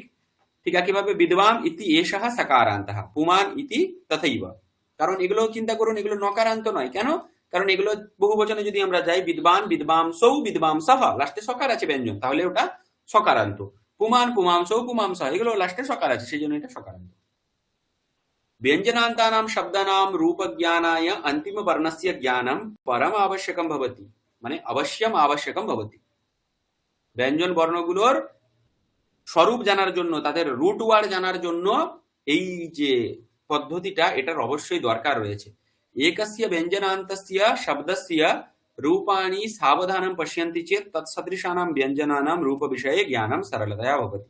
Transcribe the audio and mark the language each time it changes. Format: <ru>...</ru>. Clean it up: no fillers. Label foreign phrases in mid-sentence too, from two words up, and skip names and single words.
<bn>ঠিক একইভাবে</bn> <sa>বিদ্বান ইতি এষঃ সকারান্তঃ, পুমান ইতি তথৈব।</sa> <bn>কারণ এগুলো চিন্তা করুন, এগুলো নকারান্ত নয়। কেন? কারণ এগুলো বহুবচনে যদি আমরা যাই,</bn> <sa>বিদ্বান, বিদ্বাংসৌ, বিদ্বাংসঃ,</sa> <bn>লাস্টে সকার আছে ব্যঞ্জন, তাহলে ওটা সকারান্ত।</bn> <sa>পুমান, পুমাংসৌ, পুমাংসঃ,</sa> <bn>এগুলো লাস্টে সকার আছে, সেই জন্য এটা সকারান্ত।</bn> <sa>व्यञ्जनान्तानां शब्दानां रूपज्ञानाय अन्तिमवर्णस्य ज्ञानं परम आवश्यकं भवति, মানে অবশ্যম আবশ্যকম ভবতি।</sa> <bn>ব্যঞ্জন বর্ণগুলোর স্বরূপ জানার জন্য, তাদের</bn> <en>root word</en> <bn>জানার জন্য এই যে পদ্ধতিটা, এটার অবশ্যই দরকার রয়েছে।</bn> <sa>একস্য ব্যঞ্জনান্তস্য শব্দস্য রূপাণি সাবধানম পশ্যন্তি চেত তৎসদৃশানাম ব্যঞ্জনানাম রূপ বিষয়ে জ্ঞানম সরলতয়া ভবতি।</sa>